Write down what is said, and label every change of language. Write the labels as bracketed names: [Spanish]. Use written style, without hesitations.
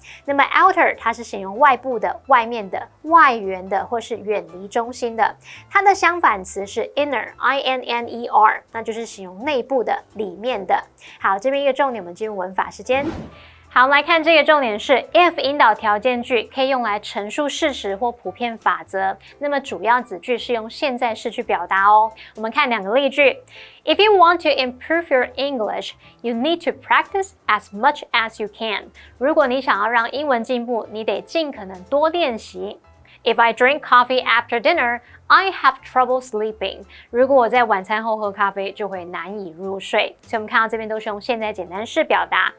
[Chinese] 那么 outer 它是形容外部的、外面的、外缘的或是远离中心的，它的相反词是 inner inner 那就是形容内部的、里面的。好，这边一个重点，我们进入文法时间。好，我们来看这个重点是 if 引导条件句，可以用来陈述事实或普遍法则。那么主要子句是用现在式去表达哦。我们看2个例句。 [English] If you want to improve your English, you need to practice as much as you can. [Chinese] 如果你想要让英文进步，你得尽可能多练习。 [English] If I drink coffee after dinner, I have trouble sleeping. [Chinese] 如果我在晚餐后喝咖啡，就会难以入睡。所以我们看到这边都是用现在简单式表达。